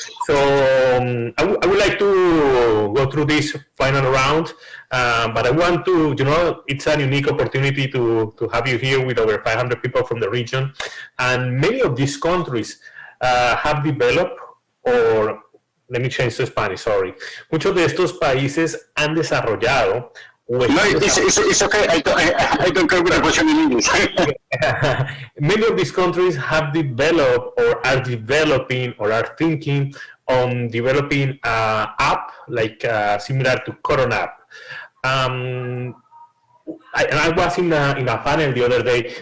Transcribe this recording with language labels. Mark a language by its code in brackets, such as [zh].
[en] So I would like to go through this final round, but I want to, it's a unique opportunity to have you here with over 500 people from the region. And many of these countries have developed, or let me change to Spanish, sorry. [es] Muchos de estos países han desarrollado. [en] No, it's okay. I don't care with the question in English. Many of these countries have developed or are developing or are thinking on developing an app like similar to Corona app. I was in a panel the other day.